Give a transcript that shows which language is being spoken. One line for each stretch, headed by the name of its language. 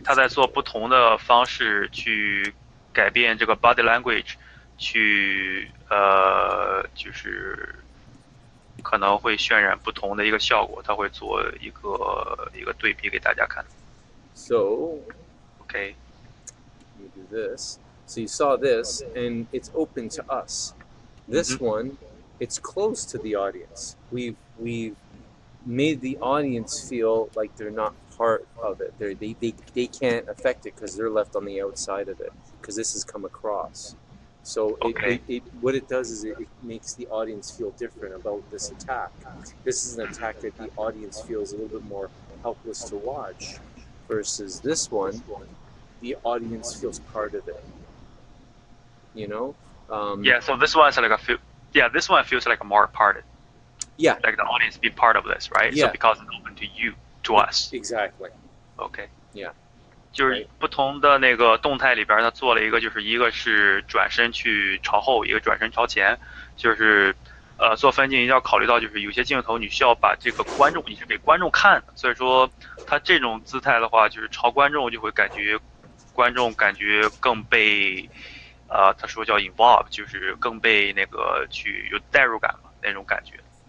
Chinese: 他在做不同的方式去改变这个 body language， 去就是可能会渲染不同的一个效果，他会做一个对比给大家看。
English: So, okay, let me do this. So you saw this, and it's open to us. This one, it's closed to the audience. We've made the audience feel like they're not part of it. They can't affect it because they're left on the outside of it because this has come across. So what it does is it makes the audience feel different about this attack. This is an attack that the audience feels a little bit more helpless to watch. Versus this one, the audience feels part of it. You know? So this one is like this one feels like a more part. Yeah. Like the audience be part of this, right? Yeah. So because it's open to you, to us. Exactly. Okay. Yeah.
Chinese: 就是不同的那个动态里边，它做了一个，就是一个是转身去朝后，一个转身朝前，就是做分镜一定要考虑到，就是有些镜头你需要把这个观众，你是给观众看的，所以说它这种姿态的话，就是朝观众就会感觉观众感觉更被他说叫 involve， 就是更被那个去有代入感嘛那种感觉。